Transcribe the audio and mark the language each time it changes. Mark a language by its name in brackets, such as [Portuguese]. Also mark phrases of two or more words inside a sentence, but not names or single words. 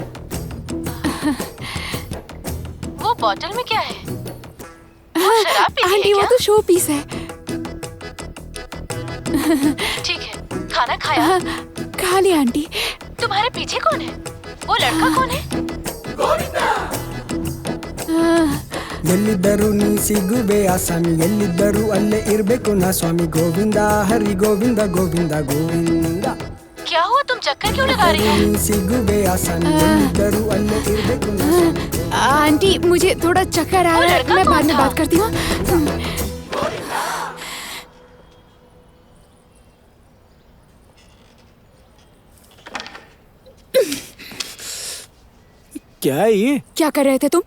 [Hindi] वो बोतल में क्या है? वो शराब पी रही है आंटी, वो क्या? तो शो पीस है। ठीक है, खाना खाया? हाँ, खा लिया आंटी। तुम्हारे पीछे कौन है? वो लड़का कौन है? [Kannada] ಎಲ್ಲಿದ್ದರೂ ನೀ ಸಿಗುವೆ ಆಸಾಮಿ ಎಲ್ಲಿದ್ದರೂ ಅಲ್ಲೇ ಇರ್ಬೇಕು ನಾ ಸ್ವಾಮಿ ಗೋವಿಂದ ಹರಿ ಗೋವಿಂದ ಗೋವಿಂದ ಗೋವಿಂದ [Hindi] क्या हुआ, तुम चक्कर क्यों लगा रही हो? [Kannada] ನೀ ಸಿಗುವೆ ಆಸಾಮಿ ಎಲ್ಲಿದ್ದರೂ ಅಲ್ಲೇ ಇರ್ಬೇಕು ನಾ ಸ್ವಾಮಿ [Hindi] आंटी, मुझे थोड़ा चक्कर आ रहा है, मैं बाद में बात करती हूँ। क्या है ये? क्या कर रहे थे तुम?